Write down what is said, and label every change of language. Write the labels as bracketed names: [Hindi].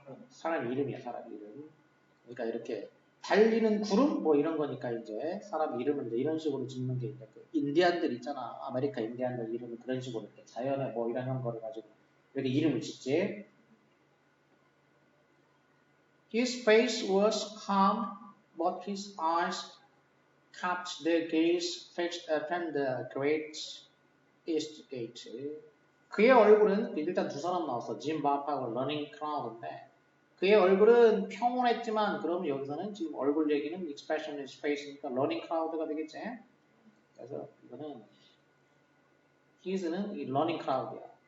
[Korean] 사람 이름이야, 사람 이름. 그러니까 이렇게 달리는 구름 뭐 이런 거니까 이제 사람 이름을 이제 이런 식으로 짓는 게 이제 그 인디안들 있잖아. 아메리카 인디안들 이름을 그런 식으로 이렇게 자연의 뭐 이런 거를 가지고 이렇게 이름을 짓지. [English] His face was calm, but his eyes kept their gaze fixed upon the great east gate. [Korean] 그의 얼굴은 일단 두 사람 나왔어. 짐 밥하고 러닝 크라우드인데 그의 얼굴은 평온했지만 그러면 여기서는 지금 얼굴 얘기는 [English] expressionless face [Korean] 니까 러닝 크라우드가 되겠지. 그래서 이거는 his는 이 러닝 크라우드야.